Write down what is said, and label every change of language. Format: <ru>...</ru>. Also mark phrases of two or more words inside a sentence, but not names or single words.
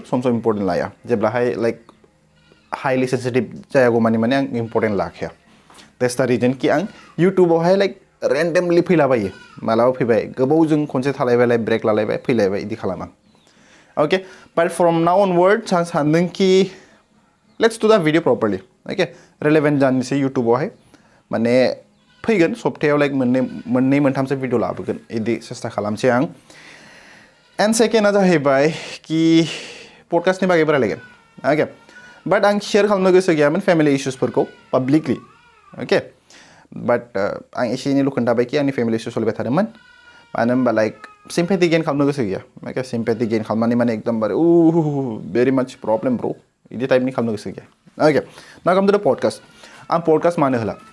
<en>some important</en> <brx>लाया जेब्लाहाय</brx> <en>like highly sensitive</en> <brx>जायागौमानि माने आं इम्पर्टेन्ट लाखिया</brx> <en>that's the reason</en> <brx>कि आं इउटुबावहाय</brx> <en>like randomly</en> <brx>फैलाबायो मालाबा फैबाय गोबावजों खनसे थालायबाय ब्रेक लालायबाय फैलायबाय इदि खालामो</brx> <en>okay but from now onwards</en> <brx>आं सानदों कि</brx> <en>let's do the video properly okay relevant</en> <brx>जानोसै इउटुबावहाय माने फैगोन सप्तायाव लाइक मोननै मोनथामसो भिडिअ लाबोगोन इदि सेस्था खालामसै आं एन्ड सेकेन्डआ जाहैबाय कि पडकास्टनि बागैबो रायलायगोन</brx> <en>okay but</en> <brx>आं शेयार खालामनो गोसो गैयामोन फेमिलि इशुसफोरखौ</brx> <en>publicly okay but</en> <brx>आं एसे एनैल' खोन्थाबाय कि आंनि</brx> <en>family issue</en> <brx>सोलिबाय थादोंमोन मानो होनबा</brx> <en>like sympathy gain</en> <brx>खालामनो गोसो गैया</brx> <en>okay sympathy gain</en> <brx>खालामनानै माने एकदमबारे</brx> <en>very much problem bro'</en> <brx>इदि टाइपनि खालामनो गोसो गैया</brx> <en>okay now come to the podcast</en> <brx>आं पडकास्ट मानो होला</brx>